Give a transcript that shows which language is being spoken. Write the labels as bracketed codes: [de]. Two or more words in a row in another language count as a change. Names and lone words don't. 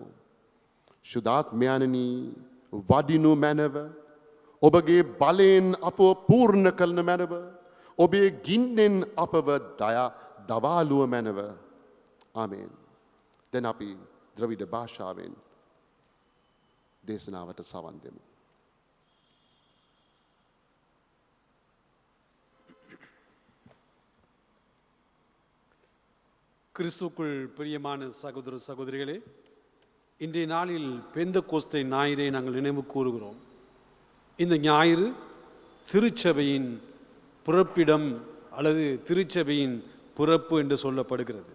[si] ශුද්ධාත්මයන්නි වඩිනු මැනව ඔබගේ බලයෙන් අපව පූර්ණ කරන මැනව ඔබේ ගින්නෙන් අපව දවාලුව මැනව. ආමේන්. දැන් අපි ද්‍රවිඩ භාෂාවෙන් දේශනාවට සවන් දෙමු. [ta] கிறிஸ்துக்குள் பிரியமான சகோதர சகோதரிகளே, இன்றைய நாளில் பெந்தகோஸ்தை ஞாயிறை நாங்கள் நினைவு கூறுகிறோம். இந்த ஞாயிறு திருச்சபையின் பிறப்பிடம் அல்லது திருச்சபையின் பிறப்பு என்று சொல்லப்படுகிறது.